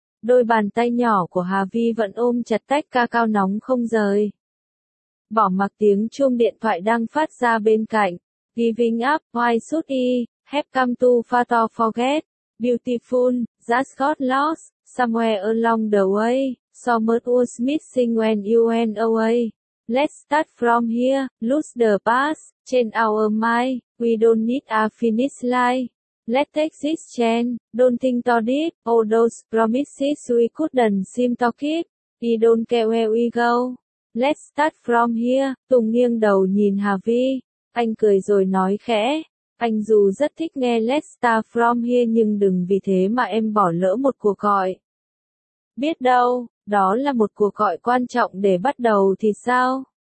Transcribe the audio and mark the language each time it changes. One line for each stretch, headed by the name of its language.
Vietnamese: Đôi bàn tay nhỏ của Hà Vi vẫn ôm chặt tách ca cao nóng không rời. Bỏ mặc tiếng chuông điện thoại đang phát ra bên cạnh.
English: Giving up, why should I have come to far to forget? Beautiful, just got lost, somewhere along the way. So much was missing when you went away. Let's start from here, lose the past, change our mind, we don't need a finish line. Let's take this chance, don't think to deep, all those promises we couldn't seem to keep, we don't care where we go. Let's start from here,
Vietnamese: Tùng nghiêng đầu nhìn Hà Vi, anh cười rồi nói khẽ, anh dù rất thích nghe Let's start from here nhưng đừng vì thế mà em bỏ lỡ một cuộc gọi. Biết đâu, đó là một cuộc gọi quan trọng để bắt đầu thì sao?